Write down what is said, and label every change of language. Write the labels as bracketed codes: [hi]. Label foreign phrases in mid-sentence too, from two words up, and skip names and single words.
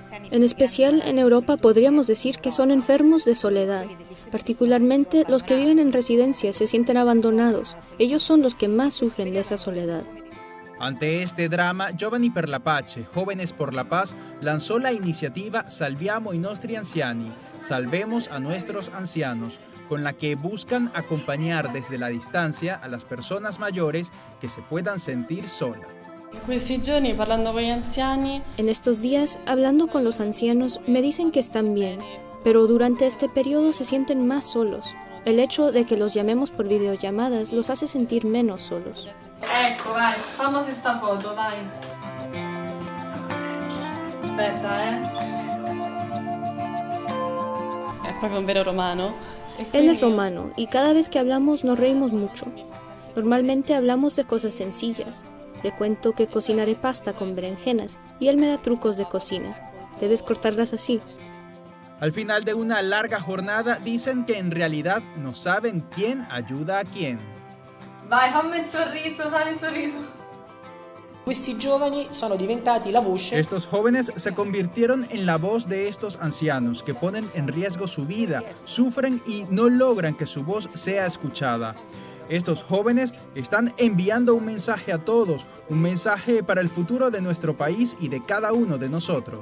[es] En especial en Europa podríamos decir que son enfermos de soledad. Particularmente los que viven en residencias se sienten abandonados. Ellos son los que más sufren de esa soledad. Ante este drama, Giovani per la Pace, Jóvenes por la Paz, lanzó la iniciativa Salviamo i nostri anziani, Salvemos a nuestros ancianos, con la que buscan acompañar desde la distancia a las personas mayores que se puedan sentir solas. En estos días, hablando con los ancianos, me dicen que están bien, pero durante este periodo se sienten más solos. El hecho de que los llamemos por videollamadas los hace sentir menos solos. [it] Ecco, vai, famosa esta foto, vai. Aspetta, È proprio un vero romano. [es] Él es romano y cada vez que hablamos nos reímos mucho. Normalmente hablamos de cosas sencillas. Le cuento que cocinaré pasta con berenjenas y él me da trucos de cocina. Debes cortarlas así. Al final de una larga jornada dicen que en realidad no saben quién ayuda a quién. [it] Vai, fammi un sorriso, fammi un sorriso. [es] Estos jóvenes se convirtieron en la voz de estos ancianos que ponen en riesgo su vida, sufren y no logran que su voz sea escuchada. Estos jóvenes están enviando un mensaje a todos, un mensaje para el futuro de nuestro país y de cada uno de nosotros.